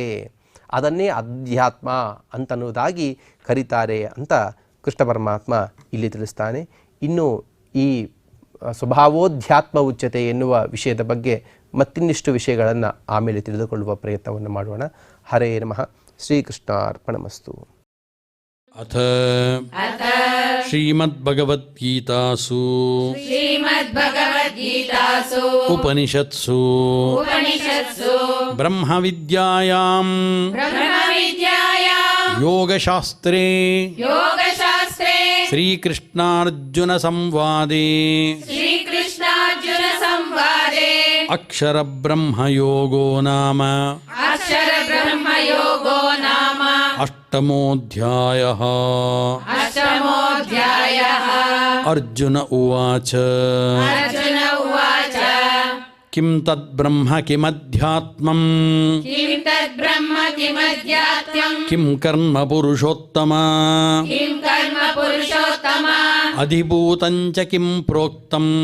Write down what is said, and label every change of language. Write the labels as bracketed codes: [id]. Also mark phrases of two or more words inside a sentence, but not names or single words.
[kn] ಅದನ್ನೇ ಅಧ್ಯಾತ್ಮ ಅಂತನ್ನುವುದಾಗಿ ಕರೀತಾರೆ ಅಂತ ಕೃಷ್ಣ ಪರಮಾತ್ಮ ಇಲ್ಲಿ ತಿಳಿಸ್ತಾನೆ. ಇನ್ನು ಈ [sa] ಸ್ವಭಾವೋಧ್ಯಾತ್ಮ ಉಚ್ಯತೆ [kn] ಎನ್ನುವ ವಿಷಯದ ಬಗ್ಗೆ ಮತ್ತಿನ್ನಿಷ್ಟು ವಿಷಯಗಳನ್ನು ಆಮೇಲೆ ತಿಳಿದುಕೊಳ್ಳುವ ಪ್ರಯತ್ನವನ್ನು ಮಾಡೋಣ. [sa] ಹರೇ ನಮಃ. ಶ್ರೀಕೃಷ್ಣಾರ್ಪಣಮಸ್ತು. ಅಥ ಶ್ರೀಮದ್ಭಗವದ್ಗೀತಾಸು ಉಪನಿಷತ್ಸು ಬ್ರಹ್ಮವಿದ್ಯಾಯಾಂ ಯೋಗಶಾಸ್ತ್ರೇ ಶ್ರೀಕೃಷ್ಣಾರ್ಜುನ ಸಂವಾದೇ ಅಕ್ಷರಬ್ರಹ್ಮಯೋಗೋ ನಾಮ ಅಷ್ಟಮೋऽಧ್ಯಾಯಃ. ಅರ್ಜುನ ಉವಾಚ ಕಿಂ ತದ್ಬ್ರಹ್ಮ ಕಿಮಧ್ಯಾತ್ಮಂ ಕಿಂ ಕರ್ಮ ಪುರುಷೋತ್ತಮ ಅಧಿಭೂತಂಚ ಕಿಂ ಪ್ರೋಕ್ತಂ